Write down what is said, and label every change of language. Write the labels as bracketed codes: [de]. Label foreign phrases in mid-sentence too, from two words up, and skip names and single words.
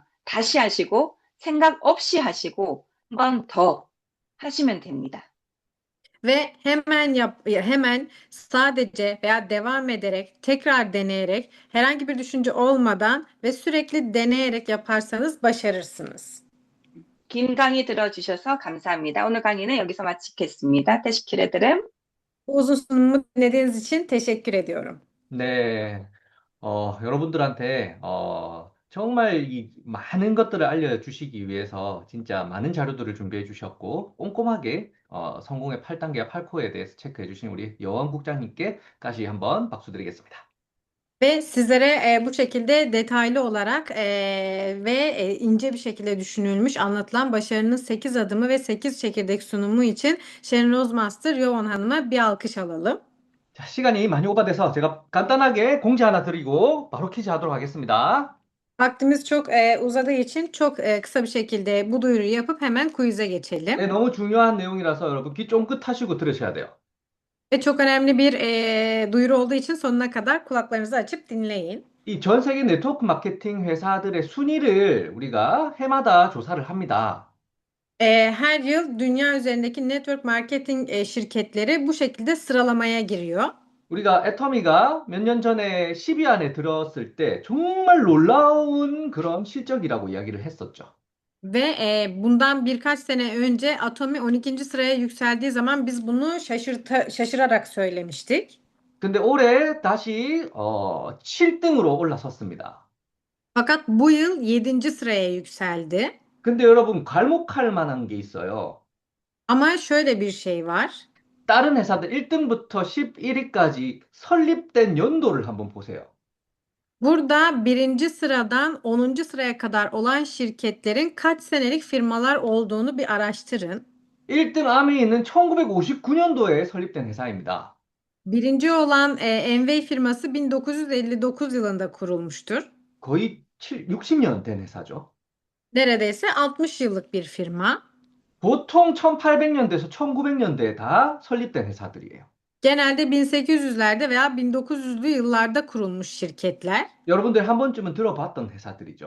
[ko] 다시 하시고 생각 없이 하시고 한 번 더 하시면 됩니다. [tr] Ve hemen sadece veya devam ederek, tekrar deneyerek, herhangi bir düşünce olmadan ve sürekli deneyerek yaparsanız başarırsınız. [ko] 긴 강의 들어주셔서 감사합니다. 오늘 강의는 여기서 마치겠습니다. [tr] teşekkür ederim. Bu uzun sunumu dinlediğiniz için teşekkür ediyorum. [ko] 네, 여러분들한테 정말 이 많은 것들을 알려주시기 위해서 진짜 많은 자료들을 준비해 주셨고 꼼꼼하게 성공의 8단계와 8코어에 대해서 체크해 주신 우리 여원 국장님께 다시 한번 박수 드리겠습니다. [tr] Ve sizlere bu şekilde detaylı olarak ve ince bir şekilde düşünülmüş, anlatılan başarının 8 adımı ve 8 çekirdek sunumu için Sharon Rose Master Yovan Hanım'a bir alkış alalım. [ko] 자, 시간이 많이 오바돼서 제가 간단하게 공지 하나 드리고 바로 퀴즈 하도록 하겠습니다. [tr] Vaktimiz çok uzadığı için çok kısa bir şekilde bu duyuruyu yapıp hemen quiz'e [ko] 네, [tr] geçelim. [ko] 너무 중요한 내용이라서 여러분 귀 쫑긋 하시고 들으셔야 돼요. [tr] Ve çok önemli bir duyuru olduğu için sonuna kadar kulaklarınızı açıp dinleyin. [ko] 이 전 세계 네트워크 마케팅 회사들의 순위를 우리가 해마다 조사를 합니다. [tr] Her yıl dünya üzerindeki [en] network marketing [tr] şirketleri bu şekilde sıralamaya giriyor. [ko] 우리가 애터미가 몇 년 전에 10위 안에 들었을 때 정말 놀라운 그런 실적이라고 이야기를 했었죠. [tr] Ve bundan birkaç sene önce Atomi 12. sıraya yükseldiği zaman biz bunu şaşırarak söylemiştik. [ko] 근데 올해 다시 7등으로 올라섰습니다. [tr] Fakat bu yıl 7. sıraya yükseldi. [ko] 근데 여러분 괄목할 만한 게 있어요. [tr] Ama şöyle bir şey var. [ko] 다른 회사들 1등부터 11위까지 설립된 연도를 한번 보세요. [tr] Burada birinci sıradan 10. sıraya kadar olan şirketlerin kaç senelik firmalar olduğunu bir araştırın. [ko] 1등 아메이는 1959년도에 설립된 회사입니다. [tr] Birinci olan Envy firması 1959 yılında kurulmuştur. [ko] 거의 60년 된 회사죠. [tr] Neredeyse 60 yıllık bir firma. [ko] 보통 1800년대에서 1900년대에 다 설립된 회사들이에요. [tr] Genelde 1800'lerde veya 1900'lü yıllarda kurulmuş şirketler [ko] 여러분들 한 번쯤은 들어봤던 회사들이죠.